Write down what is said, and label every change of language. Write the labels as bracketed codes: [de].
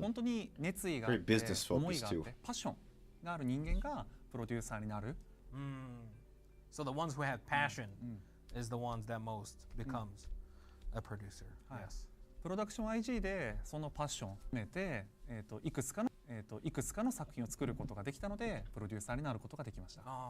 [ja] 本当に熱意があって、思いがあって、パッションがある人間がプロデューサーになる。 [en] So the ones who have passion is the ones that most becomes a producer. Yes. [ja] プロダクション IG でそのパッションを含めて、いくつかの作品を作ることができたので、プロデューサーになることができました。